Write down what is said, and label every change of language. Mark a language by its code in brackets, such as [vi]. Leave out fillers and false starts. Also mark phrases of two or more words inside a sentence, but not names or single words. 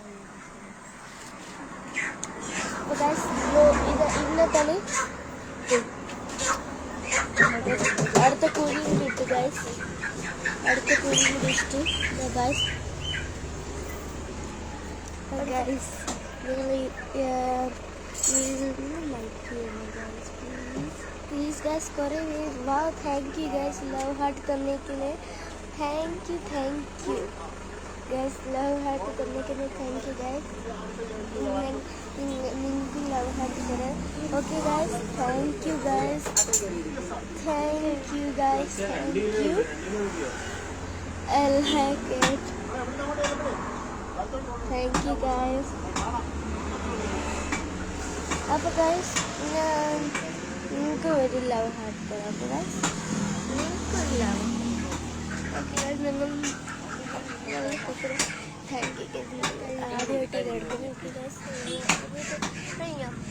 [ml] അപ്പോൾ ഗൈസ് ഇന്നത്തെ അടുത്ത കോഴി കൂടി ഇട്ടു ഗൈസ്. അടുത്ത കോഴി കൂടി ഇട്ടു ഗൈസ്. ഗൈസ് നിങ്ങൾ ലൈക്ക് ചെയ്യണം ഗൈസ് [en] please guys. [ml] കുറേ വാ [en] thank you guys love heart [hi] करने के लिए. [en] thank you guys love heart [hi] करने के लिए. [en] thank you guys. [ml] നിങ്ങൾക്ക് [en] love heart [ml] തരാം. [en] okay guys, thank you guys. thank you guys. thank you. I like it. thank you guys. [ml] അപ്പോൾ ഗൈസ് ഞാൻ നിങ്ങൾക്ക് ഒരു [en] love heart [ml] തരാം. അപ്പോൾ ഗൈസ് നിങ്ങൾക്കൊരു ലവ്. [en] okay guys, [ml] നിങ്ങൾ [en] thank you guys. [ml] ആദ്യമായിട്ട് ഇത് എടുക്കുന്നത്. [en] okay guys [ml] കഴിഞ്ഞോ?